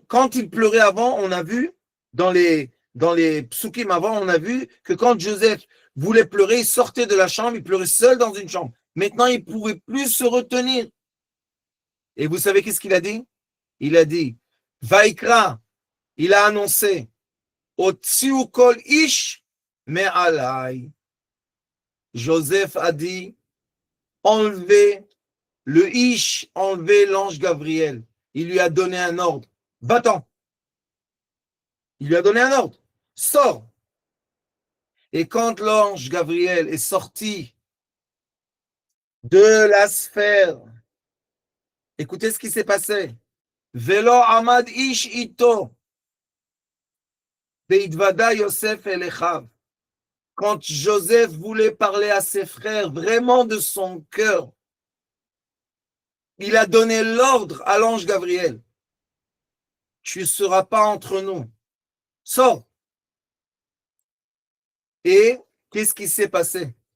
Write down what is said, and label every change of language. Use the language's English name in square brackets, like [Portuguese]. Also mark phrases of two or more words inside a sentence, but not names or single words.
[French] Quand il pleurait avant, on a vu, dans les psukim avant, on a vu que quand Joseph voulait pleurer, il sortait de la chambre, il pleurait seul dans une chambre. Maintenant, il ne pouvait plus se retenir. Et vous savez qu'est-ce qu'il a dit? Il a dit, Vaikra, il a annoncé, [Hebrew] הוציאו כל איש מעלי. [French] Joseph a dit, enlevez le ish, enlevez l'ange Gabriel. Il lui a donné un ordre. Va-t'en. Il lui a donné un ordre. Sors. Et quand l'ange Gabriel est sorti de la sphère, écoutez ce qui s'est passé. [Hebrew] ולא עמד איש אתו. בהתודע יוסף אל אחיו. [French] Quand Joseph voulait parler à ses frères vraiment de son cœur, il a donné l'ordre à l'ange Gabriel. Tu ne seras pas entre nous. Sors. Et qu'est-ce qui s'est passé?